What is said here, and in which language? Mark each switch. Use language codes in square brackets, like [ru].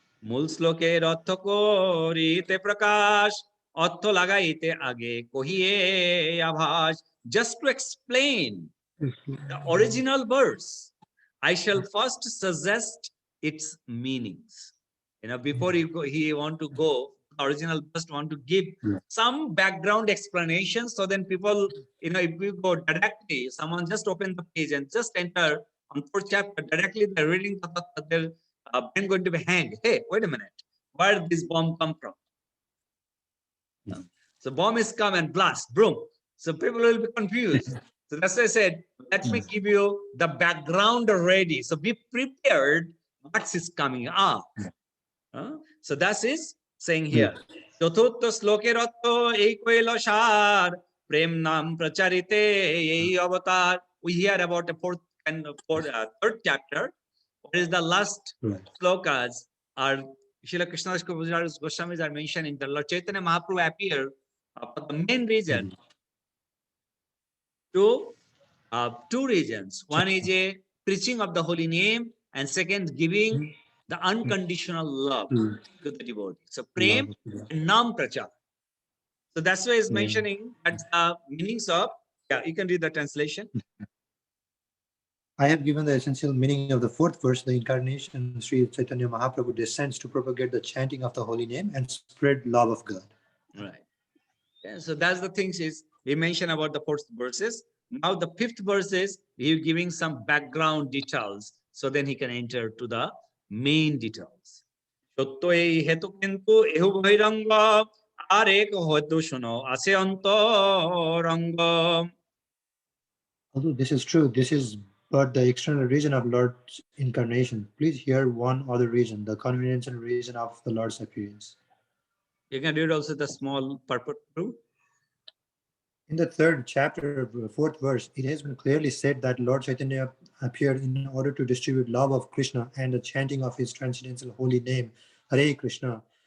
[bn] মূল শ্লোকের অর্থ করিতে প্রকাশ অর্থ লাগাইতে আগে কহিয়ে আভাস. [en] Just to explain the original verse, I shall first suggest its meanings. Before he want to go, original first want to give some background explanation, so then people, if we go directly, someone just open the page and just enter on 4th chapter, directly they're reading their brain going to be hanged. Hey, wait a minute, where did this bomb come from? So bomb is come and blast, boom. So people will be confused. So that's why I said, let me give you the background already. So be prepared what is coming up. So that is saying here. [bn] চতুর্থ শ্লোকের অর্থ এই কইল সার প্রেম নাম প্রচারিতে এই অবতার. [en] We hear about the 4th and 3rd chapter. What is the last slokas are Srila Krishnadas Kaviraj Goswamis are mentioning that Lord Chaitanya Mahaprabhu appeared for the main reason to 2 reasons. One is a preaching of the holy name, and second, giving the unconditional love Mm. to the devotee. So Love [bn] prem [en] of God. and [bn] nam prachar. [en] So that's why he's Mm. mentioning that the meanings of, yeah, you can read the translation. I have given the essential meaning of the fourth verse. The incarnation Sri Chaitanya Mahaprabhu descends to propagate the chanting of the holy name and spread love of God. Right. Yeah, so that's the things is we mentioned about the fourth verses. Now the fifth verse is he's giving some background details, so then he can enter to the main details. [bn] সত্য এই হেতু কিন্তু এহু বহিরঙ্গ আর এক হয়তো শোনো আছে অন্তরঙ্গ. [en] Although this is true, this is but the external reason of Lord's incarnation. Please hear one other reason, the conventional reason of the Lord's appearance. You can read also the small purport too. In the third chapter, fourth verse, it has been clearly said that Lord Chaitanya appeared in order to distribute love of Krishna and the chanting of his transcendental holy name, Hare Krishna.